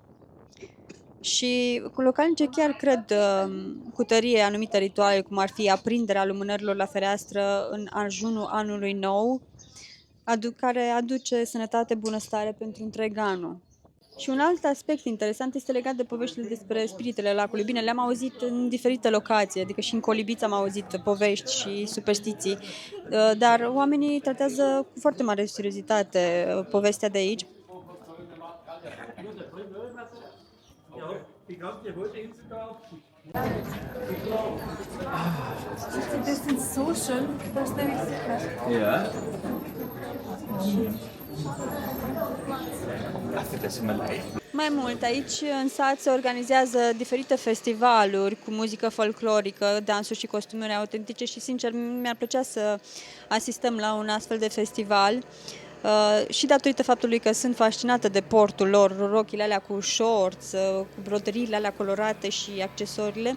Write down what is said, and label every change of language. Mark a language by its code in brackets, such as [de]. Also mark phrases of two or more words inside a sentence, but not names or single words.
[ro] Și localnicii chiar cred cu tărie anumite rituale, cum ar fi aprinderea lumânărilor la fereastră în ajunul anului nou, care aduce sănătate, bunăstare pentru întreg anul. Și un alt aspect interesant este legat de poveștile despre spiritele lacului. Bine, le-am auzit în diferite locații, adică și în Colibița am auzit povești și superstiții, dar oamenii tratează cu foarte mare seriozitate povestea de aici. [de] Das sind so schön, dass der Ja. Das ist immer leicht. [ro] Mai mult, aici în sat se organizează diferite festivaluri cu muzică folclorică, dansuri și costumuri autentice și, sincer, mi-ar plăcea să asistăm la un astfel de festival. Și datorită faptului că sunt fascinată de portul lor, rochile alea cu shorts, cu broderiile alea colorate și accesoriile.